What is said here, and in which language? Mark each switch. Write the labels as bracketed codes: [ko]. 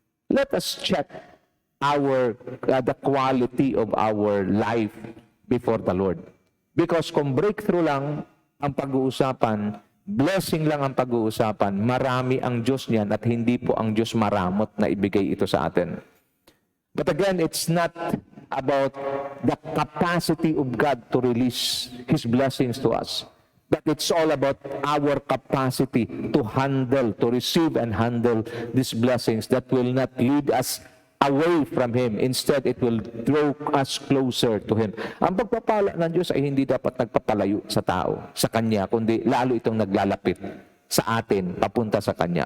[en] Let us check the quality of our life before the Lord. [tl] Because kung breakthrough lang ang pag-uusapan, blessing lang ang pag-uusapan, marami ang Diyos niyan at hindi po ang Diyos maramot na ibigay ito sa atin. [en] But again, it's not about the capacity of God to release His blessings to us. But it's all about our capacity to handle, to receive and handle these blessings that will not lead us away from Him. Instead, it will draw us closer to Him. [tl] Ang pagpapala ng Diyos ay hindi dapat nagpapalayo sa tao, sa Kanya, kundi lalo itong naglalapit sa atin, papunta sa Kanya.